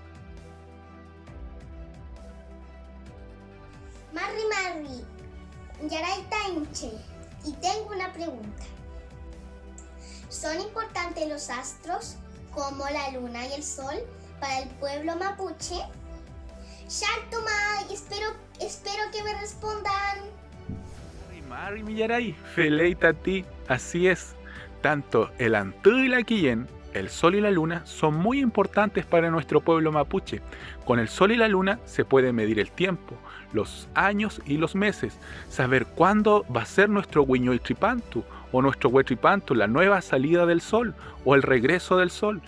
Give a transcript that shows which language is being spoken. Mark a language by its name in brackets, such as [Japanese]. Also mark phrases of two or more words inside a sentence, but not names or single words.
[Mapuche] Marri, Yaray Tainche, [Spanish] y tengo una pregunta. ¿Son importantes los astros, como la luna y el sol, para el pueblo mapuche? Shartumay, espero que me respondan. Mari Millaray, feleita a ti, así es. Tanto el Antú y la Quillén, el sol y la luna, son muy importantes para nuestro pueblo mapuche. Con el sol y la luna se puede medir el tiempo, los años y los meses, saber cuándo va a ser nuestro Huiñoitripantu o nuestro Huetripantu, la nueva salida del sol o el regreso del sol.